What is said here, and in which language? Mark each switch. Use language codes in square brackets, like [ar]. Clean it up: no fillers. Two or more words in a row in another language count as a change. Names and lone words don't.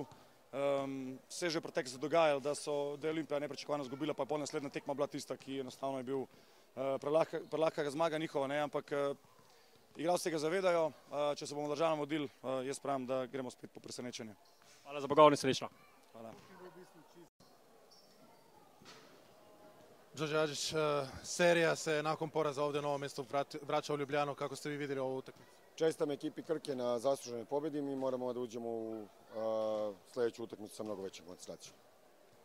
[sl] Se je že preteklo se dogajalo, da je Olimpija nepričakovano izgubila, pa je pol naslednja tekma bila tista, ki enostavno je bil prelahka zmaga njihova, ampak igralci se ga zavedajo, če se bomo držali vodil, jaz pravim, da gremo spet po presenečenju. Hvala za pogovor in srečno. Hvala. [sr] Đorđe Adžić, serija se nakon poraza ovdje u Novom Mestu vraća u Ljubljanu. Kako ste vi vidjeli ovu utakmicu? Čestitam ekipi Krke na zasluženoj pobjedi. Mi moramo da uđemo u sljedeću utakmicu sa mnogo većom koncentracijom.